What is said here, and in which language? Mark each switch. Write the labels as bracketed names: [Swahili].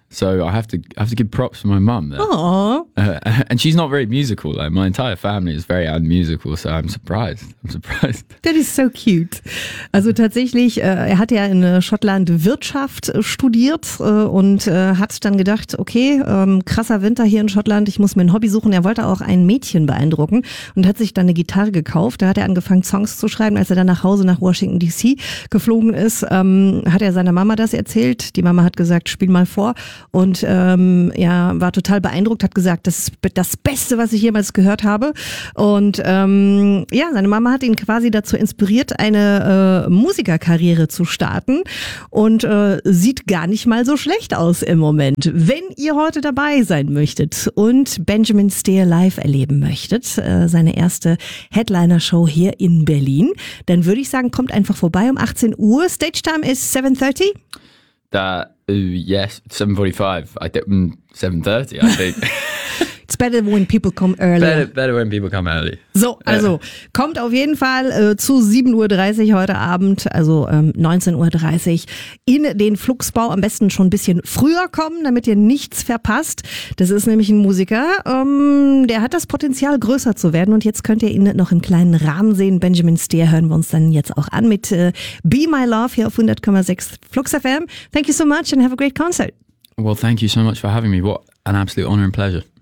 [English] So I have to give props to my mum. Aww. And she's not very musical. Like, my entire family is very unmusical, so I'm surprised. That is so cute. [German] Also tatsächlich, er hat ja in Schottland Wirtschaft studiert und hat dann gedacht, okay, krasser Winter hier in Schottland, ich muss mir ein Hobby suchen. Er wollte auch ein Mädchen beeindrucken und hat sich dann eine Gitarre gekauft. Da hat er angefangen, Songs zu schreiben. Als er dann nach Hause nach Washington DC geflogen ist, hat er seiner Mama das erzählt. Die Mama hat gesagt, spiel mal vor. Und war total beeindruckt, hat gesagt, das ist das Beste, was ich jemals gehört habe. Und seine Mama hat ihn quasi dazu inspiriert, eine Musikerkarriere zu starten. Und sieht gar nicht mal so schlecht aus im Moment. Wenn ihr heute dabei sein möchtet und Benjamin Steer live erleben möchtet, seine erste Headliner-Show hier in Berlin, dann würde ich sagen, kommt einfach vorbei um 18 Uhr. Stage Time ist 7:30. [English] Yes, 7:45. 7:30, I think. It's better when people come early. Better when people come early. [German] So, also kommt auf jeden Fall zu 7:30 heute Abend, also 19:30 in den Fluxbau. Am besten schon ein bisschen früher kommen, damit ihr nichts verpasst. Das ist nämlich ein Musiker, der hat das Potenzial, größer zu werden. Und jetzt könnt ihr ihn noch im kleinen Rahmen sehen. Benjamin Steer hören wir uns dann jetzt auch an mit Be My Love hier auf 100,6 Flux FM. [English] Thank you so much and have a great concert. Well, thank you so much for having me. What an absolute honor and pleasure.